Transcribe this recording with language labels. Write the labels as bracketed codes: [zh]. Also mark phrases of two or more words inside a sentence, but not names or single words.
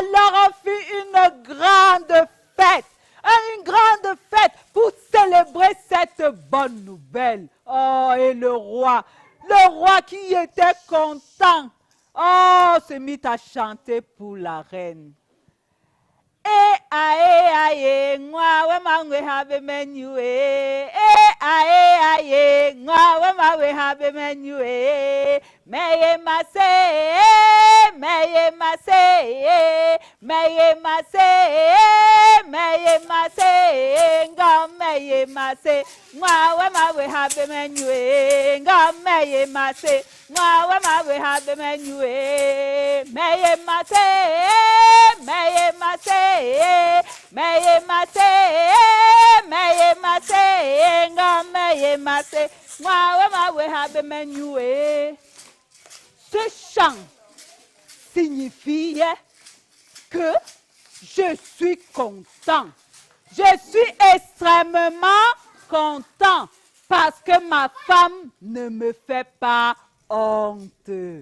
[fr] Alors on fit une grande fête. Une grande fête pour célébrer cette bonne nouvelle. Oh, et le roi qui était content, oh, se mit à chanter pour la reine. Ae, ngwa we mangwe habe menu ae, ngwa we mangwe habe menu meye mase, meye mase, meye mase, meye mase, nga meye mase, ngwa we mangwe habe menu nga meye mase, ngwa we mangwe habe menu meye mase, meye mase. Meye mase, meye mase, nga meye mase, mwa we habe menyue. Ce chant signifie que je suis content. Je suis extrêmement content parce que ma femme ne me fait pas honte.